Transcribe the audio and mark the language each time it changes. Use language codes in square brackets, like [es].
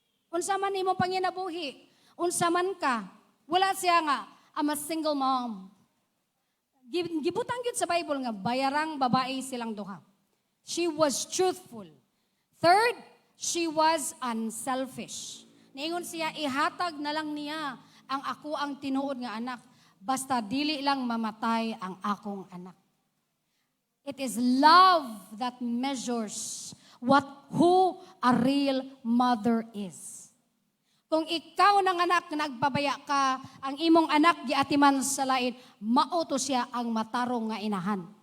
[ceb] Unsa man nimo panginabuhi, unsa man ka, wala siya nga [en] I'm a single mom. [ceb] Gibutang gyud sa Bible nga bayarang babae silang duha. [en] She was truthful. Third, she was unselfish. [ceb] Niingon siya ihatag na lang niya ang ako ang tinuod nga anak basta dili lang mamatay ang akong anak. [en] It is love that measures who a real mother is. [ceb] Kung ikaw ng anak nagpabaya ka, ang imong anak giatiman sa lain, mauto siya ang matarong nga inahan.